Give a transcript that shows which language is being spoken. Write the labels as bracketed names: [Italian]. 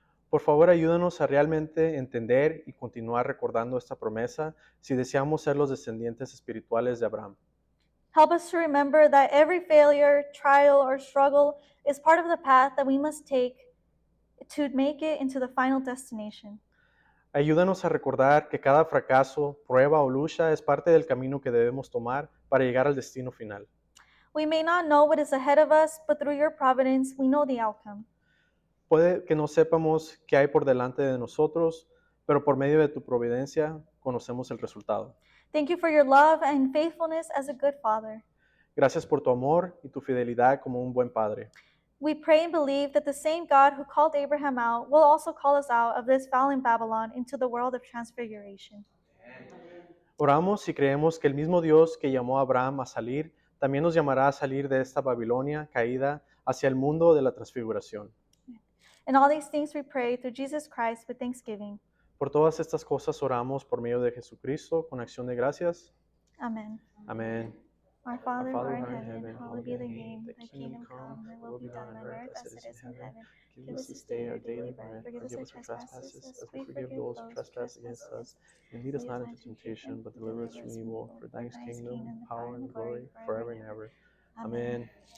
[Spanish] Por favor, ayúdanos a realmente entender y continuar recordando esta promesa si deseamos ser los descendientes espirituales de Abraham. [English] Help us to remember that every failure, trial, or struggle is part of the path that we must take to make it into the final destination. [Spanish] Ayúdanos a recordar que cada fracaso, prueba o lucha es parte del camino que debemos tomar para llegar al destino final. [English] We may not know what is ahead of us, but through your providence, we know the outcome. [Spanish] Puede que no sepamos qué hay por delante de nosotros, pero por medio de tu providencia conocemos el resultado. [English] Thank you for your love and faithfulness as a good father. [Spanish] Gracias por tu amor y tu fidelidad como un buen padre. [English] We pray and believe that the same God who called Abraham out will also call us out of this fallen Babylon into the world of transfiguration. [Spanish] Oramos y creemos que el mismo Dios que llamó a Abraham a salir, también nos llamará a salir de esta Babilonia caída hacia el mundo de la transfiguración. [English] And all these things we pray through Jesus Christ with thanksgiving. [Spanish] Por todas estas cosas oramos por medio de Jesucristo con acción de gracias. [English] Amen. [Spanish] Amén. [English] Our Father, Our Father who art who art in heaven, heaven, hallowed be thy name. Thy kingdom come, thy will be done on earth as it is in heaven. Give us this day our daily bread. Forgive us our trespasses, as we forgive those who trespass against us. And lead us not into temptation, but deliver us from evil. For thine is the kingdom, power, and glory, forever and ever. Amen.